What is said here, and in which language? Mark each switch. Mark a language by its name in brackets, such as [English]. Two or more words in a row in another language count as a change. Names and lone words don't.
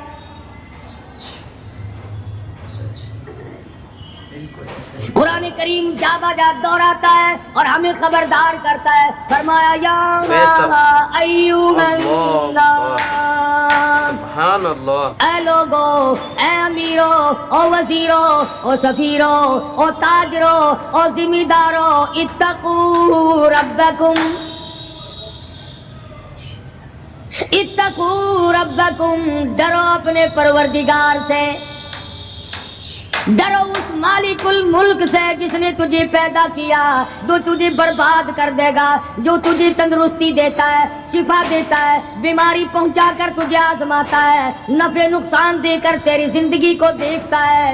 [Urdu] قرآن کریم جا بجا دوہراتا ہے اور ہمیں خبردار کرتا ہے. [Arabic] فرمایا یا ایھا الناس, سبحان اللہ, [Urdu] اے لوگو, اے امیرو, او وزیرو, او سفیرو, او تاجرو, او ذمہ دارو, [Arabic] اتقوا ربکم, اتقوا ربکم, [Urdu] ڈرو اپنے پروردگار سے, ڈرو اس [Arabic] مالک الملک [Urdu] سے جس نے تجھے پیدا کیا, جو تجھے برباد کر دے گا, جو تجھے تندرستی دیتا ہے, شفا دیتا ہے, بیماری پہنچا کر تجھے آزماتا ہے, نفع نقصان دے کر تیری زندگی کو دیکھتا ہے.